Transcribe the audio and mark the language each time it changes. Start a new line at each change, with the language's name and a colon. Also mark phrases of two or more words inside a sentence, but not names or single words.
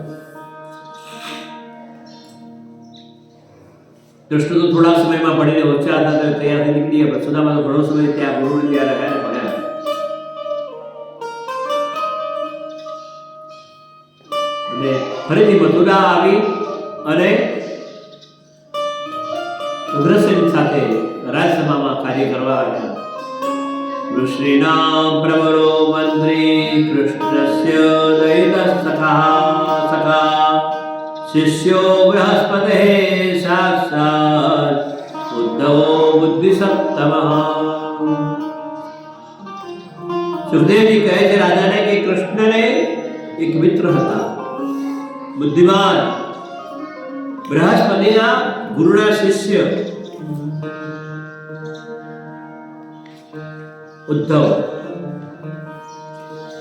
Gujarati: કૃષ્ણ તો થોડા સમયમાં ભણીને ઓછા હતા તો તૈયારથી નીકળી ગયા, સુદામા તો ઘણો સમય ત્યાં ગુરુને ત્યાં રહ્યા ભણ્યા. અને ફરીથી મથુરા આવી અને ઉગ્રસેન સાથે રાજસભામાં કાર્ય કરવા આવ્યા.
Sanskrit: ऋषीणां प्रवरो मंत्री कृष्णस्य दयितः शिष्यो बृहस्पते साक्षात् उद्धवो बुद्धिसप्तमः.
Gujarati: सुखदेव जी કહે છે રાજાને કે કૃષ્ણને એક મિત્ર હતા, બુદ્ધિમાન, બૃહસ્પતિના ગુરુના શિષ્ય ઉદ્ધવ.